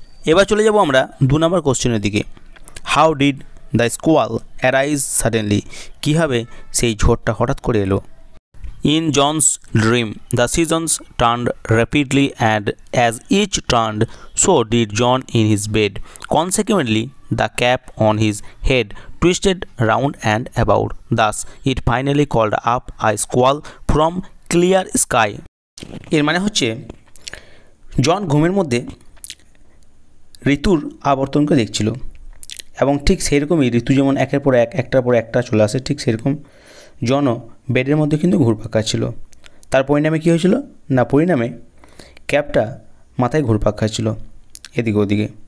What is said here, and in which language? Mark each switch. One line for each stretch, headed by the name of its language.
Bangla: এবার চলে যাব আমরা 2 নম্বর কোশ্চেনের দিকে।
English: how did the squall arise suddenly,
Bangla: কীভাবে সেই ঝড়টা হঠাৎ করে এলো?
English: In Johns dream the seasons turned rapidly and as each turned so did John in his bed. Consequently the cap on his head twisted round and about. Thus, it finally called up a squall from clear sky.
Bangla: এর মানে হচ্ছে জন ঘুমের মধ্যে ঋতুর আবর্তনকে দেখছিল, এবং ঠিক সেরকমই ঋতু যেমন একের পর এক, একটার পর একটা চলে আসে, ঠিক সেরকম জনও বেডের মধ্যে কিন্তু ঘুরপাক খাচ্ছিল। তার পরিণামে কী হয়েছিল না, পরিণামে ক্যাপটা মাথায় ঘুরপাক খাচ্ছিল এদিকে ওদিকে।